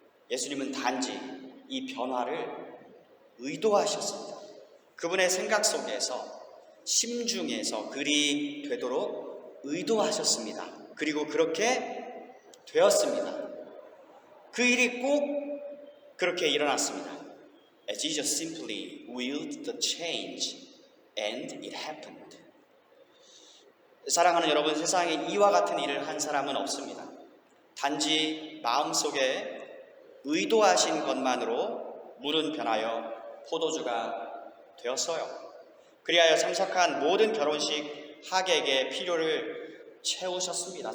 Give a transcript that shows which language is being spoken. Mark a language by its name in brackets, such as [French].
[Korean] 예수님은 단지 이 변화를 의도하셨습니다. 그분의 생각 속에서, 심중에서 그리 되도록 의도하셨습니다. 그리고 그렇게 되었습니다. 그 일이 꼭 그렇게 일어났습니다. [English] Jesus simply willed the change and it happened. [Korean] 사랑하는 여러분, 세상에 이와 같은 일을 한 사람은 없습니다. 단지 마음속에 의도하신 것만으로 물은 변하여 포도주가 되었어요. 그리하여 참석한 모든 결혼식 하객의 필요를 채우셨습니다.